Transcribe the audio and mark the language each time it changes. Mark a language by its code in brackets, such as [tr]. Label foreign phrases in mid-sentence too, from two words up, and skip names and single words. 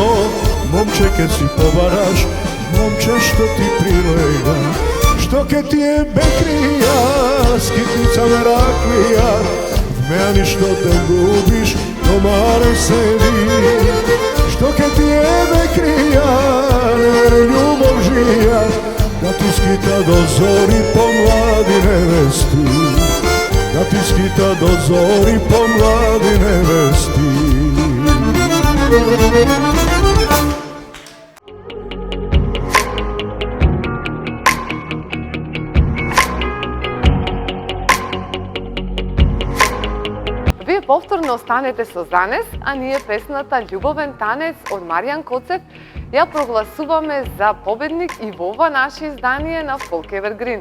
[mk] Момче ќе си побараш, момче што ти прилега. Што ќе ти је бекрија, скитница мераклија, мени што те губиш, домаре седи. Што ќе ти је бекрија, не вере љубовжија, да ти скита до зори по млади невести. Да ти скита до зори по млади невести. Вие повторно останете со Занес, а ние песната Љубовен танец од Маријан Коцев ја прогласуваме за победник и во ова наше издание на Folk Evergreen.